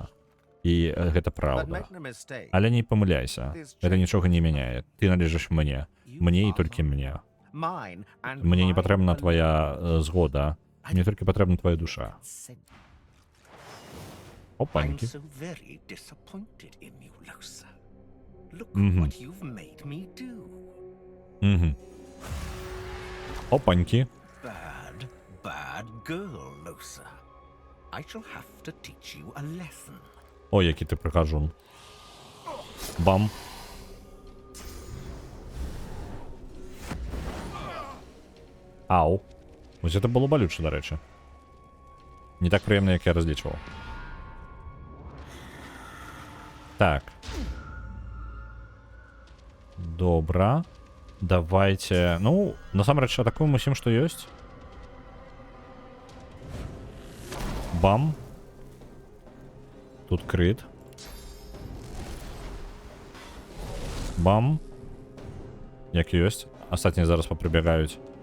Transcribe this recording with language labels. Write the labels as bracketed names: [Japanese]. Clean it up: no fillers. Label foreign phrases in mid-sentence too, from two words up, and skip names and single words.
[Belarusian] І гэта праўда. Але не памыляйся. Гэта нічога не мяняе. Ты належыш мне. Мне і толькі мне. Мне не патрэбна твоя згода. Мне толькі патрэбна твоя душа. [Ukrainian] Опаньки. [English] so very disappointed in you, Losa. Look Mhm. what you've made me do. [Ukrainian] Угу. Опаньки. [English] Bad girl, Losa. I shall have to teach you a lesson. [Ukrainian] Ой, який ти прихожун. Бам. Ау. Ось це було болюче, до речі. Не так приємно, як я розлічував. Так. Добре. Давайте... Ну, [Belarusian] насамрэч, атакуем усім, што ёсць. Бам. Тут крит. Бам. Як ёсць. Астатнія зараз поприбягаюць.